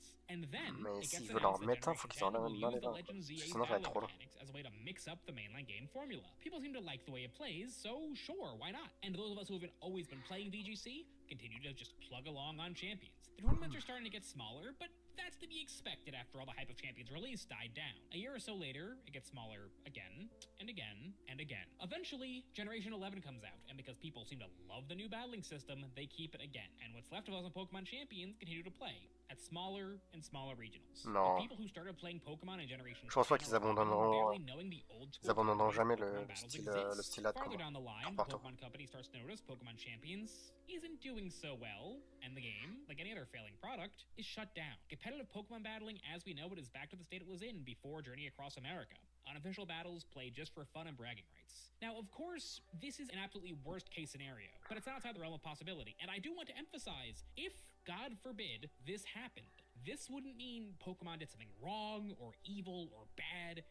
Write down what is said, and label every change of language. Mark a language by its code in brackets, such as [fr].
[fr] Mais s'ils veulent en mettre un, il faut qu'ils en amènent un des uns, sinon ça va être trop long. [en] As a way to mix up the mainline game formula. People seem to like the way it plays, so sure, why not? And those of us who have always been playing VGC continue to just plug along on Champions. The tournaments are starting to get smaller, but that's to be expected after all the hype of Champions release died down. A year or so later, it gets smaller again, and again, and again. Eventually, Generation 11 comes out, and because people seem to love the new battling system, they keep it again. And what's left of us on Pokemon Champions continue to play at smaller and smaller regionals. [fr] Non. [en] The people who started playing Pokemon in Generation [fr] Je pense pas qu'ils abandonneront, ils abandonneront jamais le style là de [en] Farther [fr] combat. [en] down the line, the Pokemon Company starts to notice Pokemon Champions isn't doing so well, and the game, like any other failing product, is shut down. Competitive Pokemon battling as we know it is back to the state it was in before Journey Across America. Unofficial battles played just for fun and bragging rights. Now, of course, this is an absolutely worst case scenario, but it's outside the realm of possibility, and I do want to emphasize, if, God forbid, this happened, this wouldn't mean Pokemon did something wrong, or evil, or bad.